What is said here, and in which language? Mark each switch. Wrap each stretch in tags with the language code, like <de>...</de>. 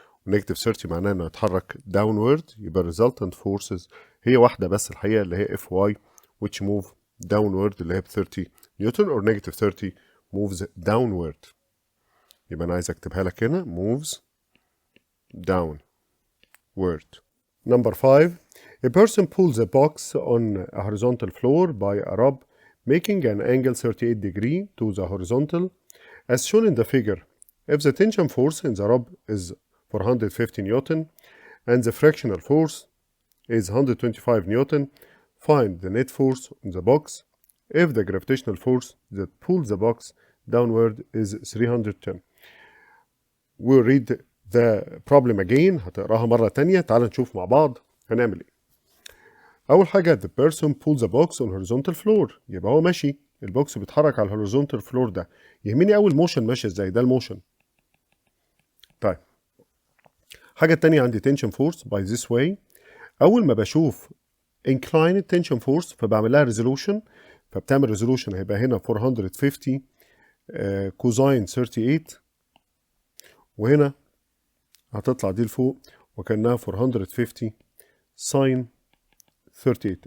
<ar>ونيجاتيف 30 معناه انه يتحرك داونورد، يبقى الريزلتنت فورسز هي واحده بس الحقيقه اللي هي اف واي</ar> <en>which move downward</en> <ar>اللي هي ب 30 نيوتن</ar> <en>or negative 30 moves downward.</en> <ar>يبقى انا عايز اكتبها لك هنا</ar> <en>moves downward. Number 5. A person pulls a box on a horizontal floor by a rope making an angle 38 degree to the horizontal as shown in the figure. If the tension force in the rope is 450 Newton and the frictional force is 125 Newton, find the net force on the box if the gravitational force that pulls the box downward is 310. We'll read the problem again،</en> <ar>هتقراها مرة تانية. تعال نشوف مع بعض هنعمل ايه. أول حاجة</ar> <en>the person pulls the box on horizontal floor،</en> <ar>يبقى هو ماشي البوكس بيتحرك على الهوريزونتال فلور ده. يهمني أول موشن ماشي ازاي، ده الموشن. طيب حاجة تانية عندي</ar> <en>tension force by this way.</en> <ar>أول ما بشوف inclined tension force فبعمل لها resolution، فبتعمل resolution هيبقى هنا 450 كوزاين 38 وهنا هتطلع دي لفوق وكأنها 450 ساين 38.</ar>